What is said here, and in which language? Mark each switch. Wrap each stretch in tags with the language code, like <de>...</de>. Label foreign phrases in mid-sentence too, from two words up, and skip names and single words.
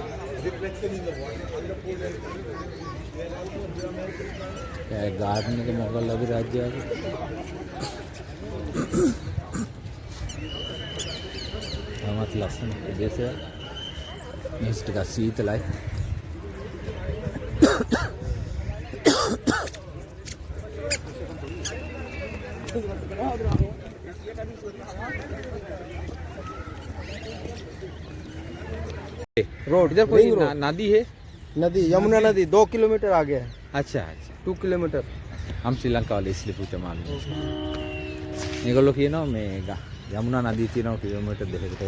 <si>ගාර්ඩන් එක මොගල් අධිරාජ්‍යයේ තමත් ලස්සන ප්‍රදේශයක්. මේස් ටිකක් සීතලයි.</si> <hi>रोड इधर कोई नदी है. नदी यमुना नदी 2 किलोमीटर आगे है. अच्छा अच्छा 2 किलोमीटर. हम श्रीलंका वाले इसलिए पूछा मालूम.</hi> <si>මේගොල්ලෝ කියනවා මේ යමුනා නදී තියෙනවා කිලෝමීටර් 2කට.</si>